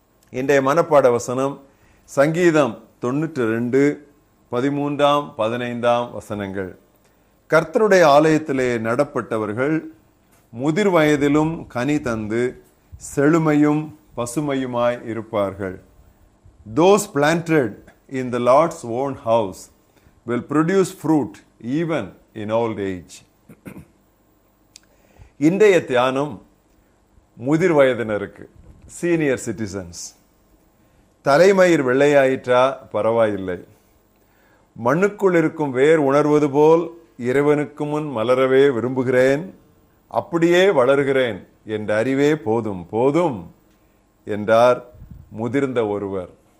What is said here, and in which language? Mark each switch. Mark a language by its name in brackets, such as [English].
[Tamil] இன்றைய மனப்பாட வசனம் சங்கீதம் 92, 13, 15 வசனங்கள். கர்த்தருடைய ஆலயத்திலே நடப்பட்டவர்கள் முதிர் வயதிலும் கனி தந்து செழுமையும் பசுமையுமாய் இருப்பார்கள். [English] Those planted in the Lord's own house will produce fruit even in old age. [Tamil] இன்றைய தியானம் முதிர் வயதினருக்கு, சீனியர் சிட்டிசன்ஸ். தலைமயிர் வெள்ளையாயிற்றா பரவாயில்லை, மண்ணுக்குள் இருக்கும் வேர் உணர்வது போல் இறைவனுக்கு முன் மலரவே விரும்புகிறேன், அப்படியே வளர்கிறேன் என்ற அறிவே போதும் போதும் என்றார் முதிர்ந்த ஒருவர்.